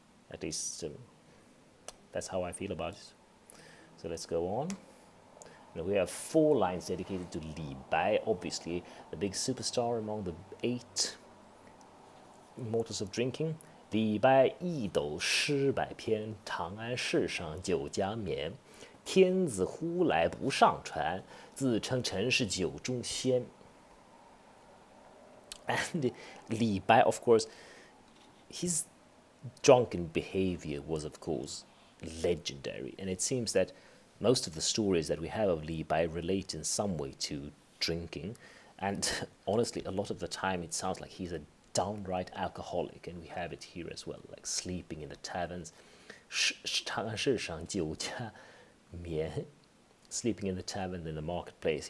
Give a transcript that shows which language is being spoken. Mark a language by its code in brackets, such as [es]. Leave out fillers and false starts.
[en] At least that's how I feel about it. So let's go on. Now we have 4 lines dedicated to Li Bai, obviously the big superstar among the 8 Immortals of drinking. [zh] 李白一斗诗百篇，长安市上酒家眠。天子呼来不上船，自称臣是酒中仙。 [en] And Li Bai, of course, his drunken behavior was, of course, legendary. And it seems that most of the stories that we have of Li Bai relate in some way to drinking. And honestly, a lot of the time it sounds like he's a downright alcoholic, and we have it here as well, like sleeping in the taverns, [zh] 长安市上酒家眠, [en] sleeping in the tavern in the marketplace.